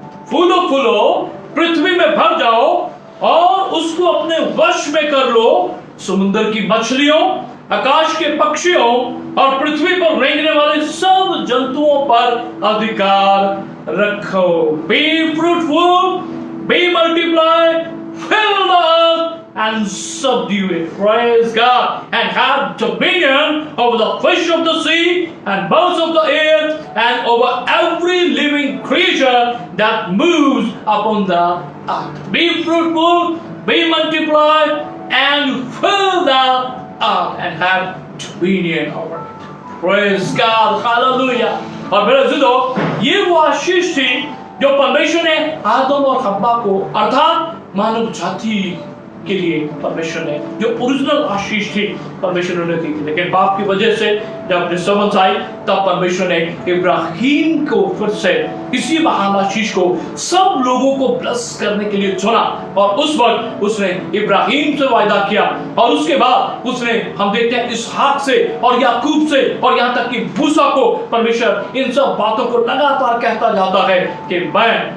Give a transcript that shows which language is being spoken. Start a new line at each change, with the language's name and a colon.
Hindi: फूलो फूलो पृथ्वी में भर जाओ और उसको अपने वश में कर लो, समुद्र की मछलियों, आकाश के पक्षियों और पृथ्वी पर रेंगने वाले सब जंतुओं पर अधिकार रखो।
English: Be fruitful, be multiply, fill the earth and subdue it. Praise God. And have dominion over the fish of the sea and birds of the air and over every living creature that moves upon the earth. Be fruitful, be multiply and fill the earth and have dominion over it. Praise God. Hallelujah.
Hindi: और मेरे अज़ीज़ों, ये वो आशीष थी जो परमेश्वर ने आदम और हव्वा को अर्थात मानव जाति के लिए परमेश्वर ने जो ओरिजिनल आशीष थी परमेश्वर ने दी थी। लेकिन पाप की वजह से जब डिस्टर्बेंस आई तब परमेश्वर ने इब्राहिम को फिर से इसी महान आशीष को सब लोगों को ब्लेस करने के लिए चुना और उस वक्त उसने इब्राहिम से वायदा किया और उसके बाद उसने हम देखते हैं इसहाक से और याकूब से और यहाँ तक कि मूसा को परमेश्वर इन सब बातों को लगातार कहता जाता है कि मैं